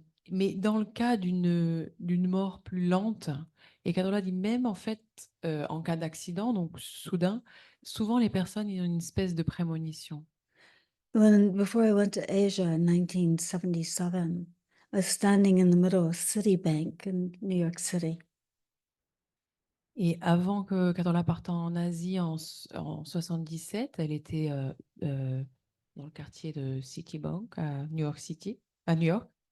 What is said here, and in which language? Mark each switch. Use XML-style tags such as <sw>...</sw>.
<fr>Mais dans le cas d'une mort plus lente, et Carola dit même en fait, en cas d'accident, donc soudain, souvent les personnes ils ont une espèce de prémonition.</fr> <en>Before I went to Asia in 1977, I was standing in the middle of Citibank in New York City.</en> <fr>Et avant que Carola parte en Asie en 77, elle était dans le quartier de Citibank à New York City, à New York.</fr>